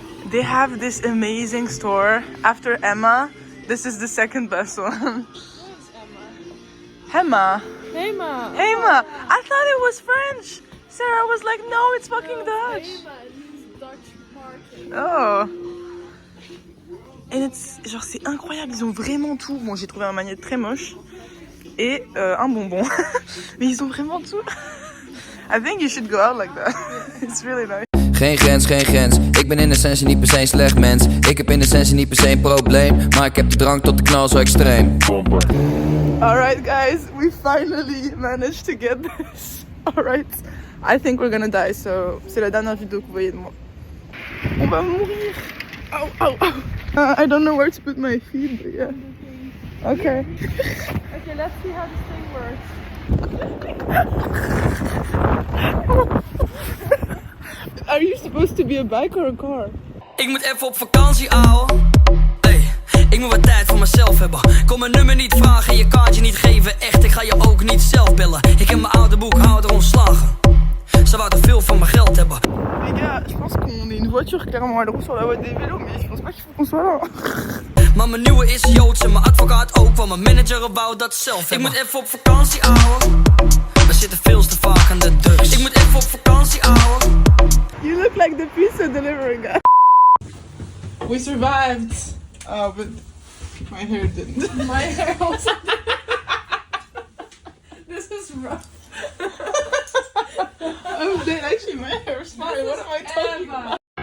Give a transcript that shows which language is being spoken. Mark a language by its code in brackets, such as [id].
[en] They have this amazing store. After Emma, this is the second best one. Hema. Hema. Hema. I thought it was French. Sarah was like, no, it's fucking Dutch. Hema, it's Dutch market. Oh. [fr] Et genre c'est incroyable, ils ont vraiment tout. Bon, j'ai trouvé un magnète très moche et un bonbon. Mais ils ont vraiment tout. [en] I think you should go out like that. It's really nice. [nl] Geen grens, geen grens. Ik ben in essentie niet per se een slecht mens. Ik heb in essentie niet per se een probleem. Maar ik heb de drang tot de knal zo extreem. [en] Alright guys, we finally managed to get this. Alright, I think we're gonna die, so [fr] c'est la dernière vidéo que vous voyez de moi. On va mourir. Ow, ow, ow. [en] I don't know where to put my feet, but yeah. Okay. Okay, let's see how this thing works. Are you supposed to be a bike or a car? [nl] Ik moet even op vakantie, ouwe. Hey, ik moet wat tijd voor mezelf hebben. Kom mijn nummer niet vragen en je kaartje niet geven. Echt, ik ga je ook niet zelf bellen. Ik heb mijn oude boekhouder ontslagen. Ze wou te veel van mijn geld hebben. [fr] Les gars, je pense qu'on est une voiture clairement elle roule sur la voie des vélos, mais je pense pas qu'il faut qu'on soit là. [nl] Maar mijn nieuwe is Joods en mijn advocaat ook. Want mijn manager wou dat zelf hebben. Ik moet even op vakantie, ouwe. We zitten veel te vaak aan de drugs. Ik moet even op vakantie, ouwe. [en] You look like the pizza delivery guy. We survived. Oh, but my hair didn't. My hair also didn't. This is rough. I'm dead. Actually, my hair is fine. What am I talking about?